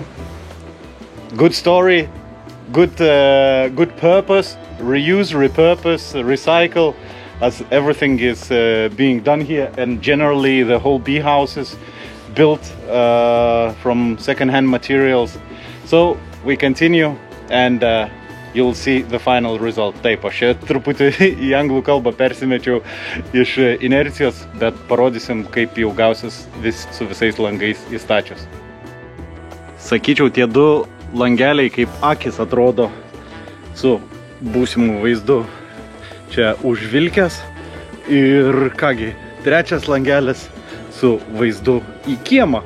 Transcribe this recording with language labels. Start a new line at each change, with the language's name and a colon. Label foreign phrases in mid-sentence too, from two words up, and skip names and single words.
English: Good story, good purpose, reuse, repurpose, recycle, as everything is being done here, and generally the whole bee house is built from second-hand materials. So we continue, and you'll see the final result.
Lithuanian: Taip, aš čia truputį į anglų kalbą persimečiau iš inercijos, bet parodysim, kaip jau gausis su visais langais įstačius. Sakyčiau, tie 2 langeliai kaip akis atrodo su būsimu vaizdu čia užvilkęs, ir kągi, 3 langelis su vaizdu į kiemą.